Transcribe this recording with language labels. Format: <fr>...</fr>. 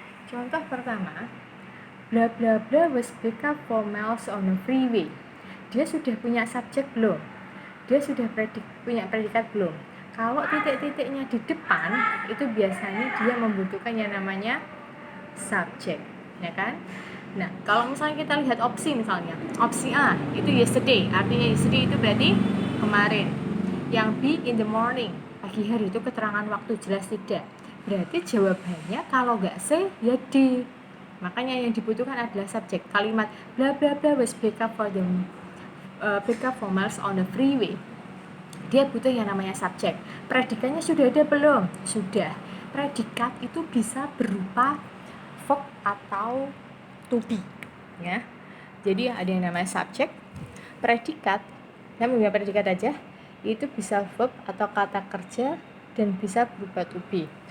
<id>Contoh pertama,</id> <en>blah blah blah was picked up 4 miles on the freeway.</en> <id>Dia sudah punya subjek belum? Dia sudah punya predikat belum? Kalau titik-titiknya di depan, itu biasanya dia membutuhkan yang namanya subjek, ya kan? Nah, kalau misalnya kita lihat opsi misalnya, opsi A itu yesterday, artinya yesterday itu berarti kemarin. Yang B</id> <en>in the morning,</en> <id>pagi hari, itu keterangan waktu, jelas tidak. Berarti jawabannya kalau nggak C ya D. Makanya yang dibutuhkan adalah subjek.</id> <en>Kalimat bla bla bla was pick up for miles on the freeway.</en> <id>Dia butuh yang namanya subjek. Predikatnya sudah ada belum? Sudah. Predikat itu bisa berupa verb atau to be, ya. Jadi ada yang namanya subjek, predikat. Saya menggunakan predikat aja. Itu bisa verb atau kata kerja dan bisa berupa to be.</id>